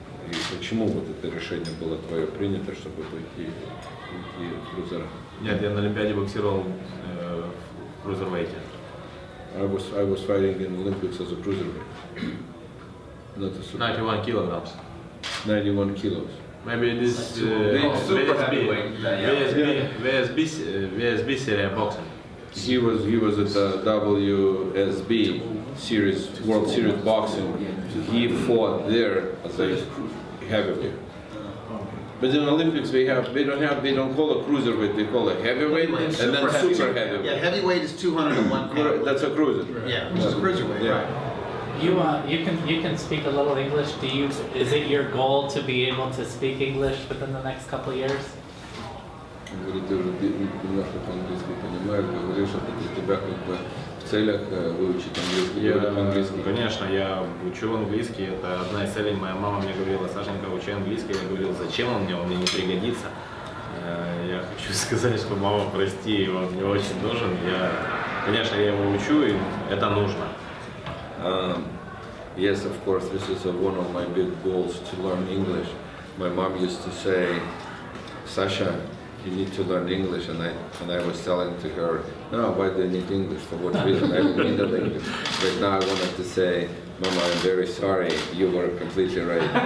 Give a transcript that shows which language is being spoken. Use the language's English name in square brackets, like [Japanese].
[Russian] И почему вот это решение было твое принято, чтобы пойти в крузера? Нет, я на Олимпиаде боксировал в крузервейте. [English] I was fighting in Olympics as a cruiserweight, not a super. 91 kilograms. 91 kilos. Maybe it is super heavyweight. VSB series boxing. He was at the WSB series, World Series boxing. He fought there as a heavyweight. But in Olympics they don't call it cruiserweight, they call it heavyweight and then super heavyweight. Yeah, heavyweight is 201 pounds. That's a cruiser. Yeah, which is a cruiserweight, Yeah. right. You can speak a little English. Is it your goal to be able to speak English within the next couple of years? [Russian] Говорит, ты уже немножко по-английски понимаешь, говоришь, что для тебя как бы в целях выучить английский, говорить по-английски. Конечно, я учу английский, это одна из целей. Моя мама мне говорила: Сашенька, учи английский. Я говорил: зачем он мне не пригодится. Я хочу сказать, что мама, прости, он мне очень нужен. Конечно, я его учу, и это нужно. [English] Yes, of course, this is one of my big goals, to learn English. My mom used to say, Sasha, you need to learn English, and I was telling to her, no, why do I need English? For what reason? I don't need English. But now I wanted to say, Mama, I'm very sorry. You were completely right.